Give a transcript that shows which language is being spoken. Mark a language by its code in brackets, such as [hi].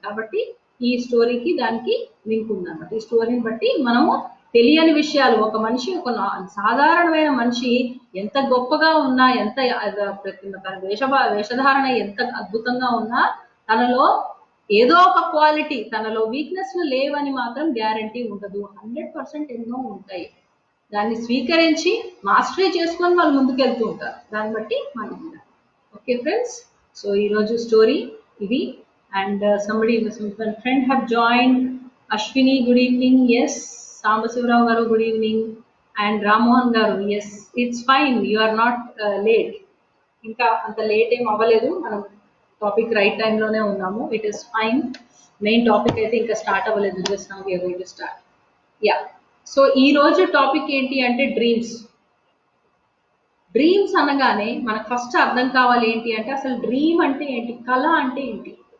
[te] కాబట్టి ఈ స్టోరీకి దానికి లింక్ ఉందన్నమాట. ఈ స్టోరీని బట్టి మనము తెలియని విషయాలు, ఒక మనిషి, ఒక సాధారణమైన మనిషి ఎంత గొప్పగా ఉన్నా, ఎంత తన వేషధారణ ఎంత అద్భుతంగా ఉన్నా తనలో ఏదో ఒక క్వాలిటీ, తనలో వీక్నెస్ లేవని మాత్రం గ్యారంటీ ఉండదు. 100% ఎన్నో ఉంటాయి. దాన్ని స్వీకరించి మాస్టరీ చేసుకొని వాళ్ళు ముందుకెళ్తూ ఉంటారు. దాన్ని బట్టి మనం ఉండాలి. ఓకే ఫ్రెండ్స్, సో ఈరోజు స్టోరీ ఇది. [en] And somebody, friend have joined. Ashwini, good evening. Yes. Sambasivaravu garu, good evening. And Ramohan garu, yes, it's fine, you are not late. [te] ఇంకా అంత లేట్ ఏం అవ్వలేదు, మనం టాపిక్ రైట్ టైంలోనే ఉన్నాము. [en] It is fine. [te] Main topic అయితే ఇంకా start అవ్వలేదు. [en] Just now we are going to start. [te] Yeah, so ఈ రోజు టాపిక్ ఏంటి అంటే డ్రీమ్స్. డ్రీమ్స్ అనగానే మనకు ఫస్ట్ అర్థం కావాలి ఏంటి అంటే అసలు డ్రీమ్ అంటే ఏంటి, కళ అంటే ఏంటి.